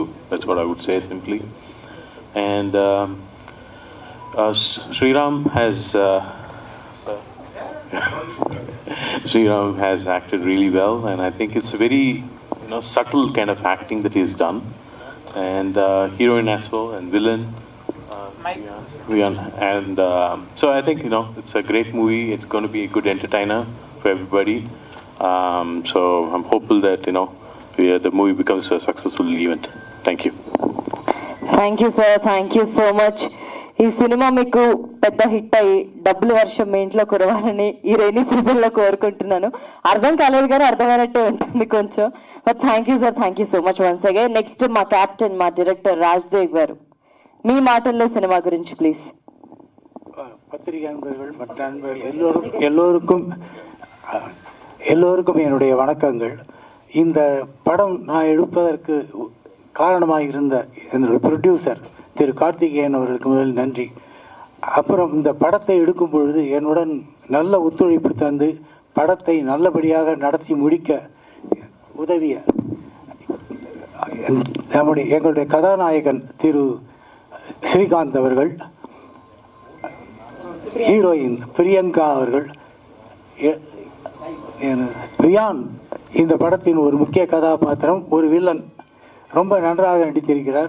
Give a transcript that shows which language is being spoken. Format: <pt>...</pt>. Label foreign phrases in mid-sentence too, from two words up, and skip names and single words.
<en>That's what I would say simply. And Sriram has acted really well, and I think it's a very subtle kind of acting that he's done, and heroine as well, and villain. And so I think it's a great movie. It's going to be a good entertainer for everybody. So I'm hopeful that the movie becomes a successful event. Thank you. Thank you sir, thank you so much.</en> <te>ఈ సినిమా మీకు పెద్ద హిట్ అయ్యి డబ్బులు వర్షం మీ ఇంట్లో కురవాలని ఈ</te> <en>rainy season</en> <te>కోరుకుంటున్నాను. అర్థం కాలేదు కానీ అర్థమైనట్టే ఉంటుంది కొంచెం.</te> <en>But thank you sir, thank you so much once again.</en> <te>నెక్స్ట్ మా క్యాప్టెన్, మా డైరెక్టర్ రాజ్దేవ్ గారు, మీ మాటల్లో సినిమా గురించి ప్లీజ్.</te> <ta>பத்திரிகை நண்பர்கள், மற்ற நண்பர்கள் எல்லோருக்கும் என்னுடைய வணக்கங்கள். இந்த படம் நான் எடுப்பதற்கு காரணமாக இருந்த என்னுடைய ப்ரொடியூசர் திரு கார்த்திகேயன் அவர்களுக்கு முதல் நன்றி. அப்புறம் இந்த படத்தை எடுக்கும் பொழுது என்னுடன் நல்ல ஒத்துழைப்பு தந்து படத்தை நல்லபடியாக நடத்தி முடிக்க உதவிய எங்களுடைய கதாநாயகன் திரு ஸ்ரீகாந்த் அவர்கள், ஹீரோயின் பிரியங்கா அவர்கள், வியான் இந்த படத்தின் ஒரு முக்கிய கதாபாத்திரம், ஒரு வில்லன் ரொம்ப நன்றாக நடித்திருக்கிறார்.</ta>